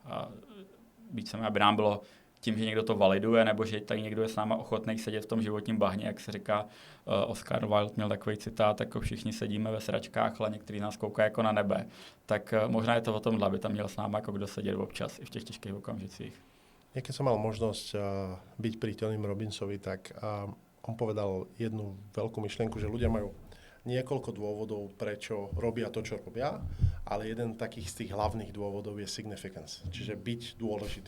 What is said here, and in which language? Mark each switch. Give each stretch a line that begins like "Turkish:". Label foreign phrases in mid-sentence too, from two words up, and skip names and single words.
Czech: A být chceme, aby nám bylo tím, že někdo to validuje, nebo že tady někdo je s náma ochotný sedět v tom životním bahně, jak se říká, Oscar Wilde měl takový citát, jako všichni sedíme ve sračkách, ale některý nás koukají jako na nebe. Tak možná je to o tomhle, aby tam měl s náma jako kdo sedět občas i v těch těžkých okamžicích.
Slovak: Keď som mal možnosť byť pri Tonymu Robbinsovi, tak on povedal jednu veľkú myšlienku, že ľudia majú niekoľko dôvodov, prečo robia to, čo robia, ale jeden takých z tých hlavných dôvodov je significance, čiže byť dôležitý.